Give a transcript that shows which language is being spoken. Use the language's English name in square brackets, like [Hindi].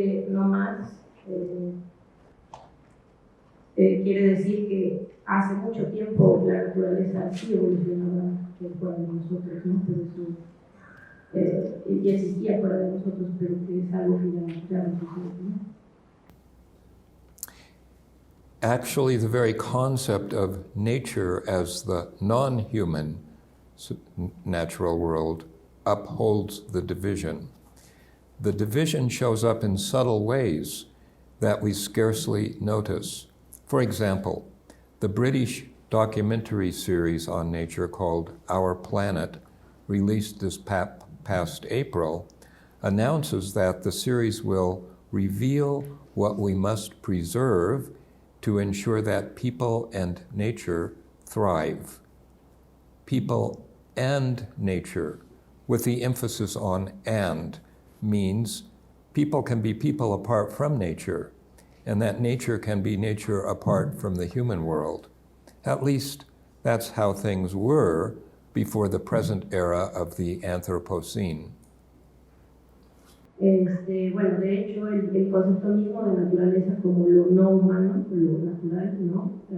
[Spanish] No más quiere decir que hace mucho tiempo la naturaleza sí evolucionaba fuera de nosotros, ¿no? Pero eso ya existía fuera de nosotros, pero que es algo que ya no sucede, ¿no? [English] Actually, the very concept of nature as the non-human natural world upholds the division. The division shows up in subtle ways that we scarcely notice. For example, the British documentary series on nature called Our Planet, released this past April, announces that the series will reveal what we must preserve to ensure that people and nature thrive. People and nature, with the emphasis on and, means people can be people apart from nature, and that nature can be nature apart from the human world. At least that's how things were before the present era of the Anthropocene. [Spanish] Bueno, de hecho, el concepto mismo de naturaleza como lo no humano, lo natural, ¿no?